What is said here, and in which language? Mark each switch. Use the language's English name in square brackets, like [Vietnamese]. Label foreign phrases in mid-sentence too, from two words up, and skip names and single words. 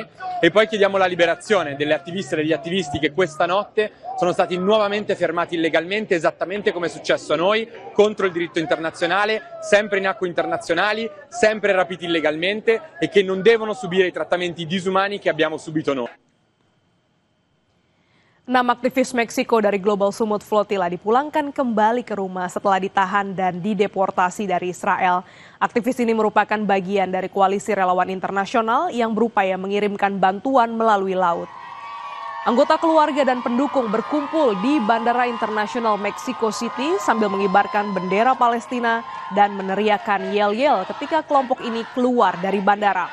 [Italian] E poi chiediamo la liberazione delle attiviste e degli attivisti che questa notte sono stati nuovamente fermati illegalmente, esattamente come è successo a noi, contro il diritto internazionale, sempre in acque internazionali, sempre rapiti illegalmente e che non devono subire i trattamenti disumani che abbiamo subito noi. [Indonesian] 6 aktivis Meksiko dari Global Sumut Flotilla dipulangkan kembali ke rumah setelah ditahan dan dideportasi dari Israel. Aktivis ini merupakan bagian dari koalisi relawan internasional yang berupaya mengirimkan bantuan melalui laut. Anggota keluarga dan pendukung berkumpul di Bandara Internasional Mexico City sambil mengibarkan bendera Palestina dan meneriakkan yel-yel ketika kelompok ini keluar dari bandara.